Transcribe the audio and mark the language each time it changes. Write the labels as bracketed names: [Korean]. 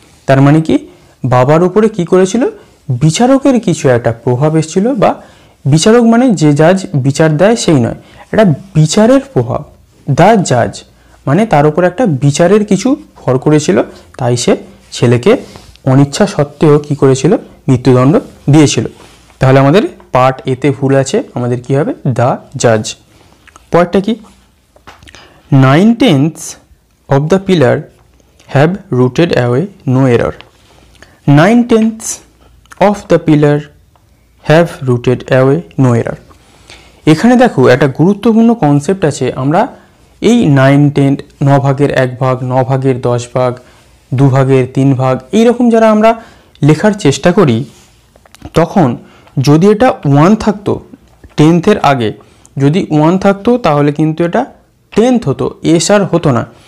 [Bangla] তার মানে কি, বাবার উপরে কি করেছিল? বিচারকের কিছু একটা প্রভাব এসেছিল, বা বিচারক মানে যে জাজ বিচার দেয় সেই নয়, এটা বিচারের প্রভাব। দ্য জাজ মানে তার উপর একটা বিচারের কিছু ভর করেছিল, তাই সে ছেলেকে অনিচ্ছা সত্ত্বেও কি করেছিল? মৃত্যুদণ্ড দিয়েছিল। তাহলে আমাদের পার্ট এতে ভুল আছে, আমাদের কি হবে? দ্য জাজ। পরেরটা কি? [English] 9/10 of the pillar have rooted away, no error. 9/10 of the pillar have rooted away, no error. [Bangla] এখানে দেখো একটা গুরুত্বপূর্ণ কনসেপ্ট আছে। আমরা এই 9/10, 9 ভাগের 1 ভাগ, 9 ভাগের 10 ভাগ, 2 ভাগের 3 ভাগ, এইরকম যারা আমরা লেখার চেষ্টা করি, তখন যদি এটা 1 থাকতো 10th আগে, যদি 1 থাকতো তাহলে কিন্তু এটা 10th হতো, এস আর হতো না।